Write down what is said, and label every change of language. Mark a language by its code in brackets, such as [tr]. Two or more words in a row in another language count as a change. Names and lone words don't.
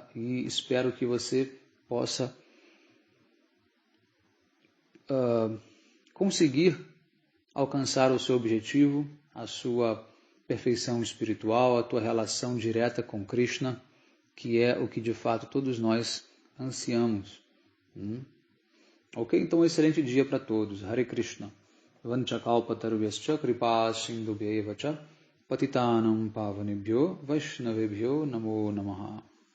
[pt] E espero que você possa conseguir alcançar o seu objetivo, a sua perfeição espiritual, a tua relação direta com Krishna, que é o que de fato todos nós ansiamos. Ok? Então, um excelente dia para todos. [sa] Hare Krishna. Vanchakalpatarubhyascha kripa sindhubhyeva cha patitanam pavanebhyo vaishnavebhyo namo namaha.